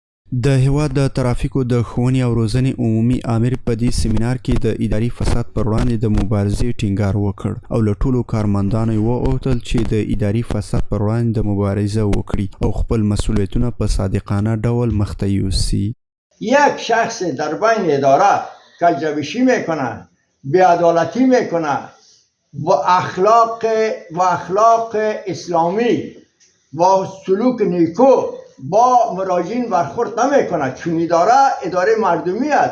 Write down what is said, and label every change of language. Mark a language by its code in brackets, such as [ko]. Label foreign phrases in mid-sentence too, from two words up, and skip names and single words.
[ps] د هیواد د ترافیکو د ښوونې او روزنې عمومي امیر په دې سیمینار کې د اداري فساد پر وړاندې د مبارزې ټینګار وکړ او له ټولو کارمندانو یې وغوښتل چې د اداري فساد پر وړاندې د مبارزه وکړي او خپل مسئولیتونه په صادقانه ډول مخته یوسي. [fa] یک شخص در بین اداره کجروشی میکنه، بی‌عدالتی میکنه و اخلاق اسلامی و سلوک نیکو با مراجعین برخورد نمیکنه، چون اداره مردمی است.